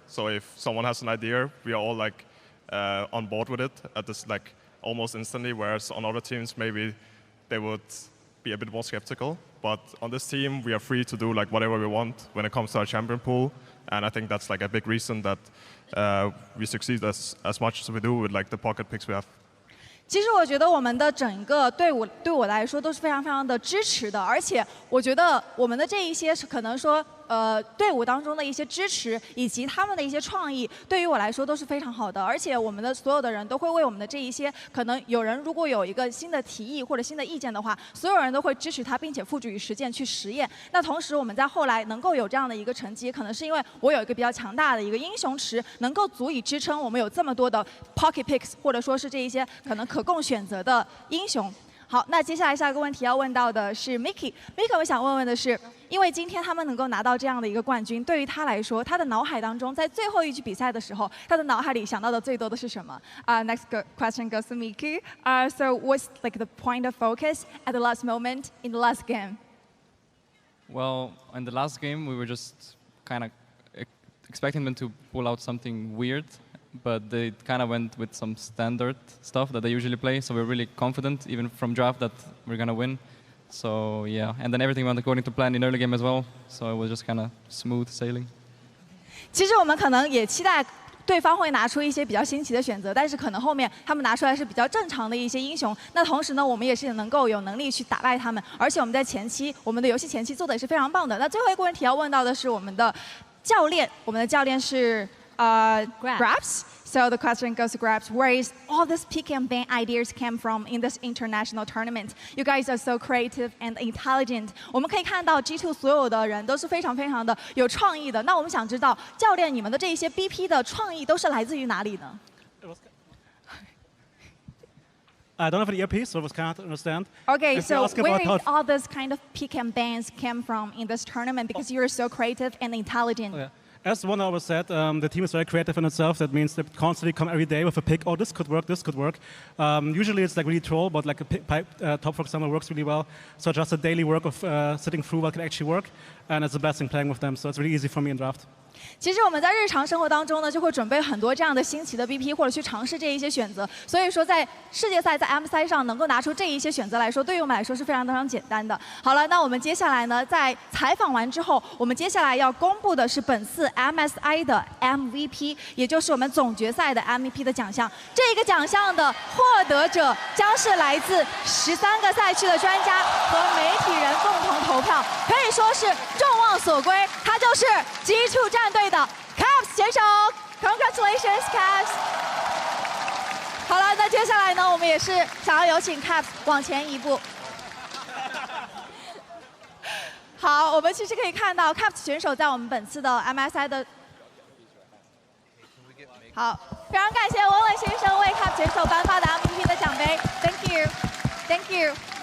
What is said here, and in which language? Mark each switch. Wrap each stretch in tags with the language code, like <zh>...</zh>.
<en>So if someone has an idea, we are all like on board with it at this like almost instantly, whereas on other teams maybe they would be a bit more skeptical. But on this team, we are free to do like whatever we want when it comes to our champion pool, and I think that's like a big reason that we succeed as much as we do with like the pocket picks we have.</en> <zh>其实我觉得我们的整个队伍对我来说都是非常的支持的，而且我觉得我们的这一些是可能说队伍当中的一些支持，以及他们的一些创意，对于我来说都是非常好的。而且我们的所有的人都会为我们的这一些，可能有人如果有一个新的提议或者新的意见的话，所有人都会支持他，并且付诸于实践去实验。那同时我们在后来能够有这样的一个成绩，可能是因为我有一个比较强大的一个英雄池，能够足以支撑我们有这么多的 pocket picks， 或者说是这一些可能可供选择的英雄。好，那接下来下一个问题要问到的是 Mickey。Mickey， 我想问的是，因为今天他们能够拿到这样的一个冠军，对于他来说，他的脑海当中，在最后一局比赛的时候，他的脑海里想到的最多的是什么？</zh> <en>Next question goes to Mickey. So what's like the point of focus at the last moment in the last game? Well, in the last game, we were just kind of expecting them to pull out something weird, but they kind of went with some standard stuff that they usually play, so we're really confident, even from draft, that we're going to win. So, yeah, and then everything went according to plan in early game as well, so it was just kind of smooth sailing.</en> <zh>其实我们可能也期待对方会拿出一些比较新奇的选择，但是可能后面他们拿出来是比较正常的一些英雄。那同时呢，我们也是能够有能力去打败他们，而且我们在前期，我们的游戏前期做的也是非常棒的。那最后一个问题要问到的是我们的教练，我们的教练是Grabs.</zh> <en>So the question goes to Grabs. Where is all this pick and ban ideas came from in this international tournament? You guys are so creative and intelligent.</en> <zh>我们可以看到 G2 所有的人都是非常非常的有创意的。那我们想知道，教练你们的这一些 BP 的创意都是来自于哪里呢？</zh> <en>I don't have an earpiece, so I was kind of understand. Okay, so where is all this kind of pick and bans came from in this tournament? Because you're so creative and intelligent. Oh, yeah. As one always said, the team is very creative in itself. That means they constantly come every day with a pick. Oh, this could work, this could work. Usually it's like really troll, but like a top, for example, works really well. So just a daily work of sitting through what can actually work. And it's a blessing playing with them, so it's really easy for me in draft.</en> <zh>其实我们在日常生活当中呢，就会准备很多这样的新奇的 BP， 或者去尝试这一些选择。所以说，在世界赛、在 MSI 上能够拿出这一些选择来说，对于我们来说是非常非常简单的。好了，那我们接下来呢，在采访完之后，我们接下来要公布的是本次 MSI 的 MVP， 也就是我们总决赛的 MVP 的奖项。这个奖项的获得者将是来自13个赛区的专家和媒体人共同投票，可以说是众望所归。他就是 G2 战队的 Caps 选手 ，</zh> <en>Congratulations Caps！</en> <zh>好了，那接下来呢，我们也是想要有请 Caps 往前一步。好，我们其实可以看到 Caps 选手在我们本次的 MSI 的。好，非常感谢文文先生为 Caps 选手颁发的 MVP 的奖杯 ，</zh> <en>Thank you，Thank you。</en>